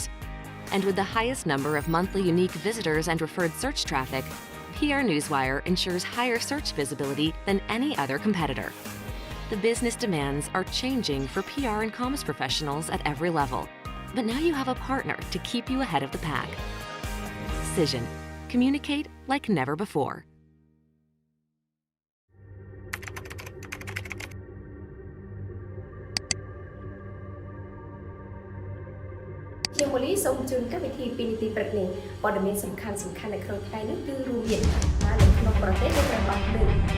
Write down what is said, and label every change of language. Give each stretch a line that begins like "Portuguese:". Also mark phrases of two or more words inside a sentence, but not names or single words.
English: And with the highest number of monthly unique visitors and referred search traffic, PR Newswire ensures higher search visibility than any other competitor. The business demands are changing for PR and comms professionals at every level. But now you have a partner to keep you ahead of the pack. Cision. Communicate like never before.
Khmer: ជាមូលីសូមជូនកម្មវិធីពីនីតិព្រឹកនេះព័ត៌មានសំខាន់នៅក្នុងថ្ងៃនេះគឺរួមមាននៅក្នុងប្រទេសដែលត្រូវបានលើក